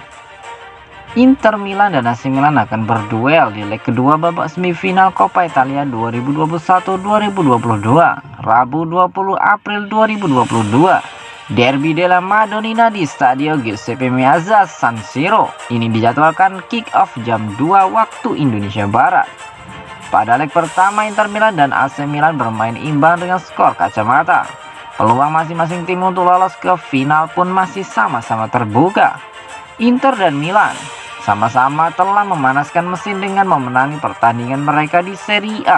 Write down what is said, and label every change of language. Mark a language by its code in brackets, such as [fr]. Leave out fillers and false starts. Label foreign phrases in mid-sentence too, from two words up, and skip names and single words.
[id] Inter Milan dan AC Milan akan berduel di leg kedua babak semifinal Coppa Italia 2021-2022, Rabu 20 April 2022. Derby della Madonnina di Stadio Giuseppe Meazza San Siro ini dijadwalkan kick-off jam 2 waktu Indonesia Barat. Pada leg pertama, Inter Milan dan AC Milan bermain imbang dengan skor kacamata. Peluang masing-masing tim untuk lolos ke final pun masih sama-sama terbuka. Inter dan Milan sama-sama telah memanaskan mesin dengan memenangi pertandingan mereka di Serie A.